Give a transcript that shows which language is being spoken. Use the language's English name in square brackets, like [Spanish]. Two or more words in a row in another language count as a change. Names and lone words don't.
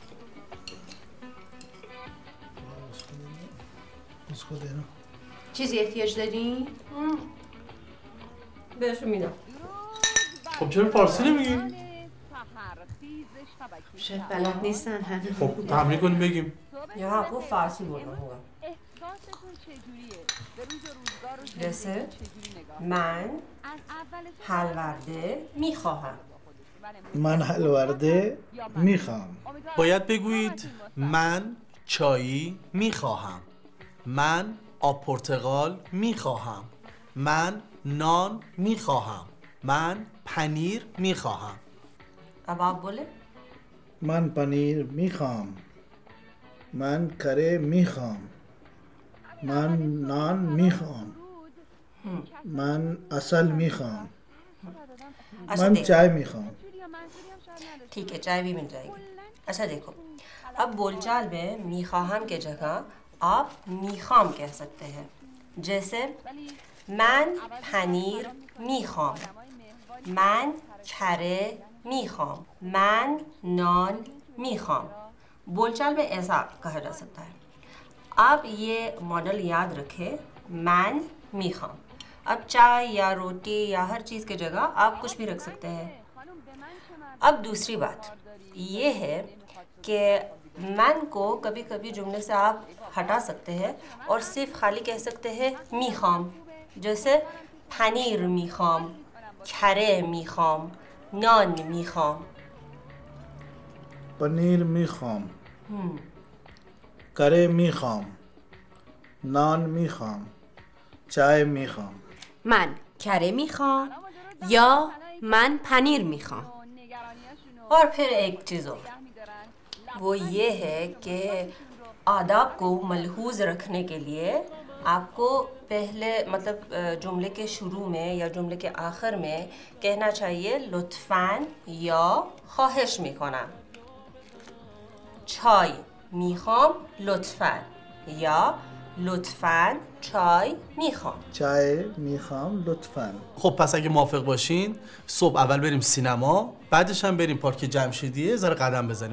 [Persian] چیزی احتیاج دارین؟ بهشون میدم. خب چرا فارسی نمیگی؟ شاید بلد نیستن هنوز. خب تمرین کنیم بگیم. [Hindi] یا आपको फारसी बोलना होगा. [Persian] احساستون چجوریه؟ به روز و روزگار رو جسه چجوری نگاه؟ من از اول حلورده میخواهم. من حلورده میخوام. باید بگویید من چایی میخواهم. من آب پرتقال میخواهم. من نان میخواهم. من پنیر میخواهم. [Hindi] अब आप बोले. [Persian] من پنیر میخوام. من کره میخوام. من نان میخوام. من عسل میخوام. من चाय میخوام. [Hindi] ठीक है, चाय भी मिल जाएगी. अच्छा देखो, अब बोलचाल में میخواهم के जगह आप میخوام कह सकते हैं. [Persian] जैसे من پنیر میخوام من کره میخوام. من نان میخوام. [Hindi] बोलचाल में ऐसा कहा जा सकता है. अब ये मॉडल याद रखें, [Persian] من میخوام. [Hindi] अब चाय या रोटी या हर चीज़ की जगह आप कुछ भी रख सकते हैं. अब दूसरी बात ये है कि मैं को कभी कभी जुमले से आप हटा सकते हैं और सिर्फ खाली कह सकते हैं मीखाम. [Persian] जैसे پنیر میخوام، کره میخوام، نان میخوام. पनीर میخوام، کره میخوام، نان میخوام، چای میخوام. من کره میخوام یا من پنیر میخوام. [Hindi] और फिर एक चीज़ और, वो ये है कि आदाब को मलहूज रखने के लिए आपको पहले मतलब जुमले के शुरू में या जुमले के आखिर में कहना चाहिए लुत्फ़ान या [Persian] خواهش میکنم. چای میخوام لطفاً یا لطفاً چای میخوام. چای میخوام لطفاً. خب پس اگه موافق باشین صبح اول بریم سینما، بعدش هم بریم پارک جمشیدیه ذره قدم بزنیم.